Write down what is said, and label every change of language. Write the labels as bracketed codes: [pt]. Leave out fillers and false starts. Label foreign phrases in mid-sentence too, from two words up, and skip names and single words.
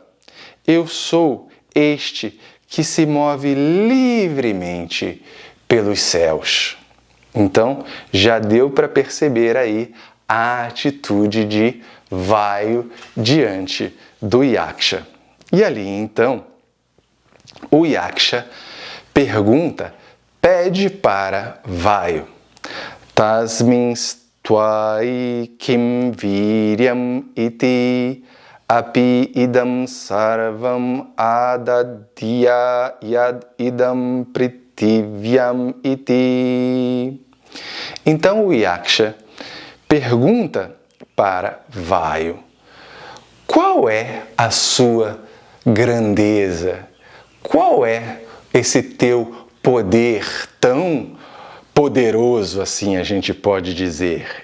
[pt] Eu sou este que se move livremente pelos céus. Então, já deu para perceber aí a atitude de Vayu diante do Yaksha. E ali, então, o Yaksha pergunta, pede para Vayu. [sa] तस्मिंस् त्वै किं वीर्यम् इति अपि इदं सर्वम् आदद्य यद् इदं पृथिव्याम् इति. [pt] Então o Yaksha pergunta para Vayu, qual é a sua grandeza? Qual é esse teu poder tão poderoso assim, a gente pode dizer?